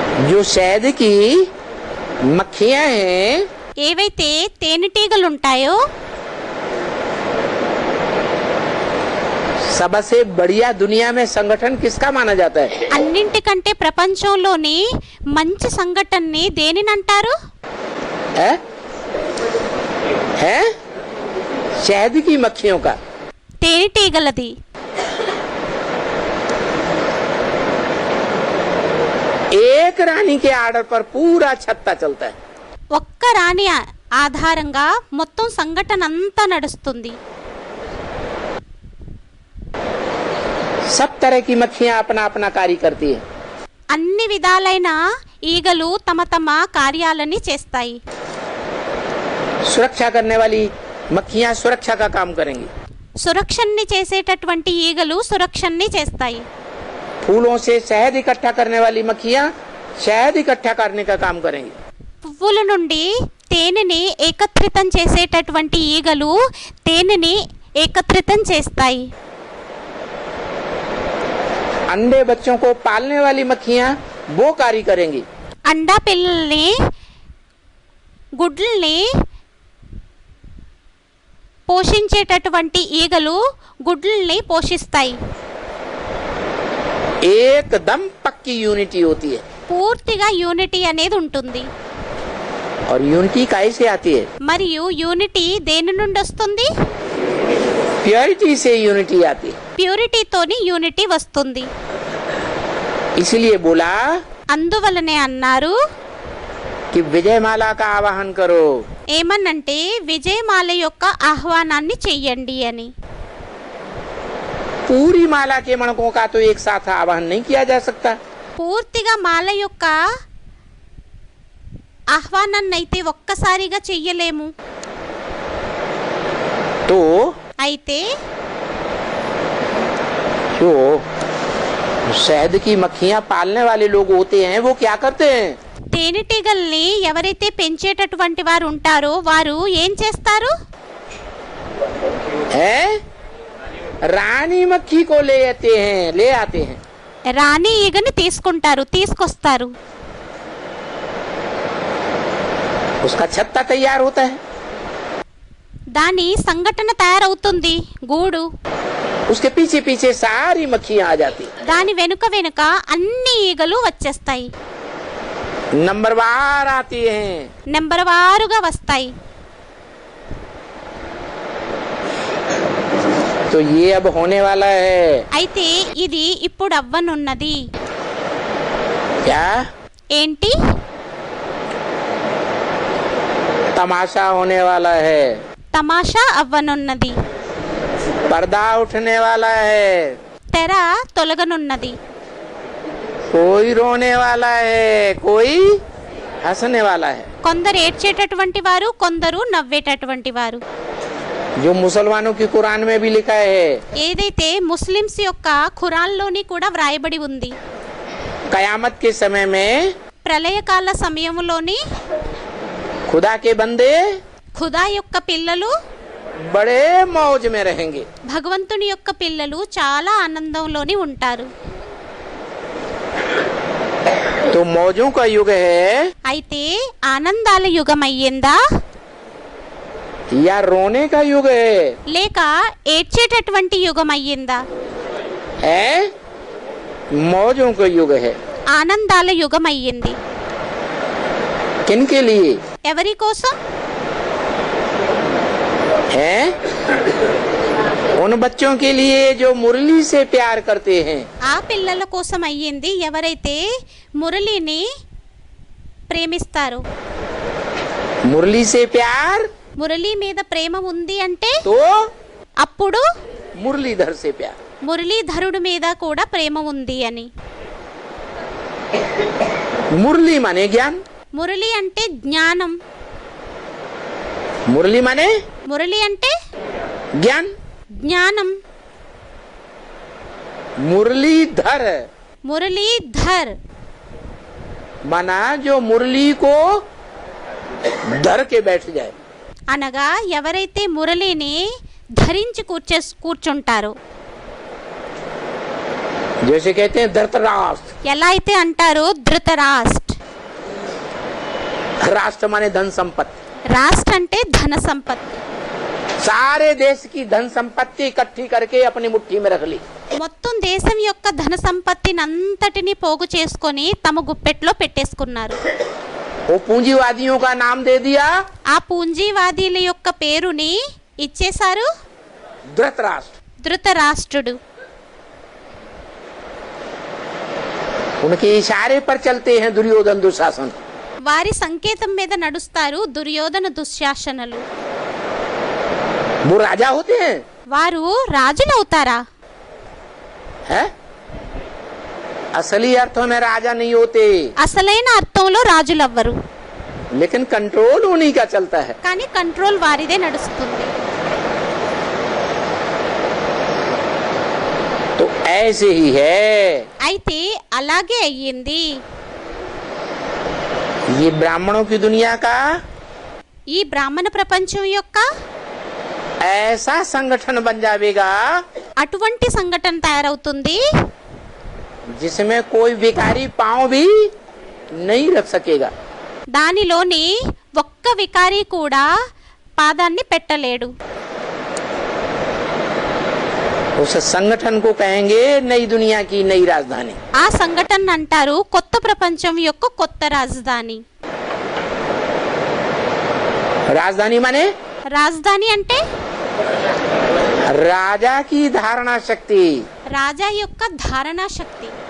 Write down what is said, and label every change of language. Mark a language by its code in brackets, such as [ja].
[hi] जो शहद की मक्खियां हैं [te] ఏవైతే తేనెటీగలు ఉంటాయో [hi] सबसे बढ़िया दुनिया में संगठन किसका माना जाता है? [te] అన్నింటికంటే ప్రపంచంలోని మంచి సంఘటనని దేనినంటారు? [hi] है शहद की मक्खियों का. [te] తేనెటీగలది. [hi] एक रानी के आर्डर पर पूरा छत्ता चलता है. [te] ఒక్క రాణి ఆధారంగా మొత్తం సంఘటన అంతా నడుస్తుంది. [hi] सब तरह की मक्खियां अपना अपना कार्य करती है. [te] అన్ని విధాలైన ఈగలు తమ తమ కార్యాలని చేస్తాయి. [hi] सुरक्षा करने वाली मक्खियां सुरक्षा का काम करेंगी. [te] సురక్షణని చేసేటటువంటి ఈగలు సురక్షణని చేస్తాయి. [hi] फूलों से शहद इकट्ठा करने वाली मक्खियां शहद इकट्ठा करने का काम करेंगी. [te] పువ్వుల నుండి తేనెని ఏకత్రితం చేసేటటువంటి ఈగలు తేనెని ఏకత్రితం చేస్తాయి. [hi] अंडे बच्चों को पालने वाली मक्खियां वो कार्य करेंगी. [te] అండా పిల్లల్ని గుడ్లని పోషించేటటువంటి ఈగలు గుడ్లని పోషిస్తాయి. [hi] एकदम पक्की यूनिटी होती है. [te] పూర్తిగా యూనిటీ అనేది ఉంటుంది. [hi] और यूनिटी काहे से आती है? [te] మరియు యూనిటీ దేని నుండి వస్తుంది? [hi] प्योरिटी से यूनिटी आती है. [te] ప్యూరిటీతోని యూనిటీ వస్తుంది. [hi] इसलिए बोला [te] అందువలనే అన్నారు [hi] कि विजयमाला का आवाहन करो. [te] ఏమనంటే విజయమాల యొక్క ఆహ్వానాన్ని చెయ్యండి అని. [hi] पूरी माला के मणकों का तो एक साथ आवाहन नहीं किया जा सकता. [te] పూర్తిగా మాల యొక్క ఆహ్వానాన్ని అయితే ఒక్కసారిగా చెయ్యలేము. [hi] तो [te] అయితే [hi] जो शहद की मक्खियां पालने वाले लोग होते हैं वो क्या करते हैं? [te] తేనెటీగల్ని ఎవరైతే పెంచేటటువంటి వారు ఉంటారో వారు ఏం చేస్తారు? [hi] हैं रानी मक्खी को ले आते हैं. [te] రాణి ఈగని తీసుకొస్తారు. [hi] उसका छत्ता तैयार होता है. [te] దాని సంఘటన తయారవుతుంది గూడు. [hi] उसके पीछे पीछे सारी मक्खियां आ जाती. [te] దాని వెనుక వెనుక అన్ని ఈగలు వచ్చేస్తాయి. [hi] नंबरवार आती हैं. [te] నెంబర్ వారుగా వస్తాయి. [hi] तो ये अब होने वाला है. [te] అయితే ఇది ఇప్పుడు అవ్వనున్నది. [hi] क्या? [te] ఏంటి? [hi] तमाशा होने वाला है. [te] తమాషా అవ్వనున్నది. [hi] पर्दा उठने वाला है. [te] తెర తొలగనున్నది. [hi] कोई रोने वाला है, कोई हंसने वाला है. [te] కొందరు ఏడ్చేటటువంటి వారు, కొందరు నవ్వేటటువంటి వారు. [hi] जो मुसलमानों की कुरान में भी लिखा है. [te] ఏదైతే ముస్లిమ్స్ యొక్క ఖురాన్లోని కూడా వ్రాయబడి ఉంది. [hi] कयामत के समय में [te] ప్రళయకాల సమయంలోని [hi] खुदा के बंदे [te] ఖుదా యొక్క పిల్లలు, [hi] बड़े मौज में रहेंगे. [te] భగవంతుని యొక్క పిల్లలు చాలా ఆనందంలోని ఉంటారు. [hi] तो मौजों का युग है [te] అయితే ఆనందాల యుగం అయ్యిందా [hi] या रोने का युग है? [te] లేక ఏడ్చేటటువంటి యుగం అయ్యిందా? [hi] है मौजों का युग है. [te] ఆనందాల యుగం అయ్యింది. [hi] किनके लिए [te] ఎవరి కోసం? [hi] है? उन बच्चों के लिए जो मुरली से प्यार करते हैं, [te] ఆ పిల్లల కోసం అయ్యింది ఎవరైతే మురళిని ప్రేమిస్తారో. [hi] मुरली से प्यार [te] మురళి మీద ప్రేమ ఉంది అంటే [hi] तो [te] అప్పుడు [hi] मुरलीधर से प्यार. [te] మురళీధరుడు మీద కూడా ప్రేమ ఉంది అని. [hi] मुरली माने ज्ञान, [te] మురళి అంటే జ్ఞానం. [hi] मुरली माने [te] మురళి అంటే [hi] ज्ञान. [te] జ్ఞానం. [hi] मुरलीधर [te] మురళీధర్ [hi] माना जो मुरली को धर के बैठ जाए. [te] అనగా ఎవరైతే మురళిని ధరించి కూర్చుంటారో. [hi] जैसे कहते हैं धृतराष्ट्र. [te] ఎలా అయితే అంటారో ధృతరాష్ట్ర. [hi] राष्ट्र माने धन संपत्ति. [te] రాష్ట్ర అంటే ధన సంపత్తి. [hi] सारे देश की धन संपत्ति इकट्ठी करके अपनी मुट्ठी में रख ली. [te] మొత్తం దేశం యొక్క ధన సంపత్తిని అంతటిని పోగు చేసుకొని తమ గుప్పెట్లో పెట్టేసుకున్నారు. [hi] वो पूंजीवादियों का नाम दे दिया [te] ఆ పూంజీవాదీల యొక్క పేరుని ఇచ్చేశారు [hi] धृतराष्ट्र. [te] ధృతరాష్ట్రుడు. [hi] उनके इशारे पर चलते हैं दुर्योधन दुशासन. [te] వారి సంకేతం మీద నడుస్తారు దుర్యోధన దుశ్శాసనలు. [hi] वो राजा होते हैं, [te] వారు రాజులవుతారా? [hi] है? असली अर्थों में राजा नहीं होते, [te] అసలైన అర్థంలో రాజులవ్వరు. [hi] लेकिन कंट्रोल उन्हीं का चलता है. [te] కానీ కంట్రోల్ వారిదే నడుస్తుంది. [hi] तो ऐसे ही है. [te] అయితే అలాగే అయ్యింది. [hi] ये ब्राह्मणों की दुनिया का [te] ఈ బ్రాహ్మణ ప్రపంచం యొక్క [hi] ऐसा संगठन बन जाएगा [te] అటువంటి సంఘటన తయారవుతుంది [hi] जिसमें कोई विकारी पांव भी नहीं रख सकेगा. [te] దానిలోని ఒక్క వికారి కూడా పాదాన్ని పెట్టలేడు. [hi] उस संगठन को कहेंगे नई दुनिया की नई राजधानी. [te] ఆ సంఘటన అంటారు కొత్త ప్రపంచం యొక్క కొత్త రాజధాని. [hi] राजधानी माने [te] రాజధాని అంటే [hi] राजा की धारणा शक्ति. [te] రాజా యొక్క ధారణా శక్తి.